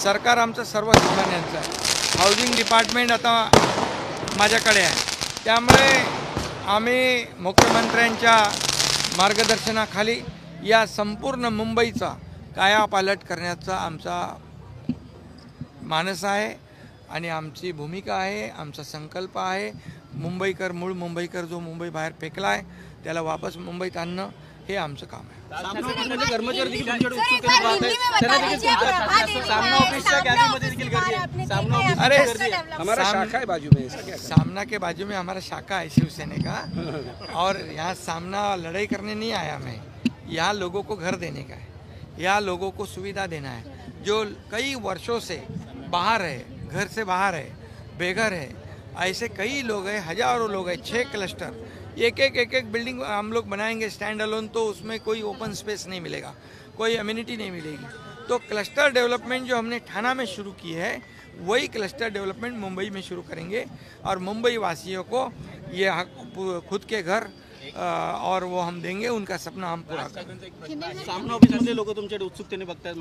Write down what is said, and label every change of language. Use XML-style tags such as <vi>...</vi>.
<mr>सरकार आमचं सर्वसामान्यांचं आहे. हाऊसिंग डिपार्टमेंट आता माझ्याकडे आहे, त्यामुळे आम्ही मुख्यमंत्र्यांच्या मार्गदर्शनाखाली या संपूर्ण मुंबईचा कायापालट करण्याचा आमचा मानस आहे आणि आमची भूमिका आहे, आमचा संकल्प आहे. मुंबईकर, मूळ मुंबईकर जो मुंबई बाहेर फेकला आहे त्याला वापस मुंबईत आणणं हे आमचं काम आहे. कर्मचारी देखील तुमच्याकडे उत्सुकतेने पाहत आहेत. त्यांना देखील सामना ऑफिसच्या गॅलरीमध्ये देखील गर्दी आहे. सामना ऑफिस अरे</mr> <hi>हमारा शाखा है बाजू में, सामना के बाजू में हमारा शाखा है शिवसेना का, और यहाँ सामना लड़ाई करने नहीं आया मैं. यहाँ लोगों को घर देने का है, यहाँ लोगों को सुविधा देना है. जो कई वर्षों से बाहर है, घर से बाहर है, बेघर है, ऐसे कई लोग हैं, हजारों लोग हैं. 6 क्लस्टर, एक बिल्डिंग हम लोग बनाएंगे स्टैंड अलोन, तो उसमें कोई ओपन स्पेस नहीं मिलेगा, कोई अम्यूनिटी नहीं मिलेगी. तो क्लस्टर डेवलपमेंट जो हमने ठाणा में शुरू की है, वही क्लस्टर डेवलपमेंट मुंबई में शुरू करेंगे और मुंबई वासियों को ये खुद के घर और वो हम देंगे, उनका सपना हम पूरा करेंगे.</hi> <mr>सामना ऑफिसमध्ये लोक तुमच्याकडे उत्सुकतेने बघतात.</mr>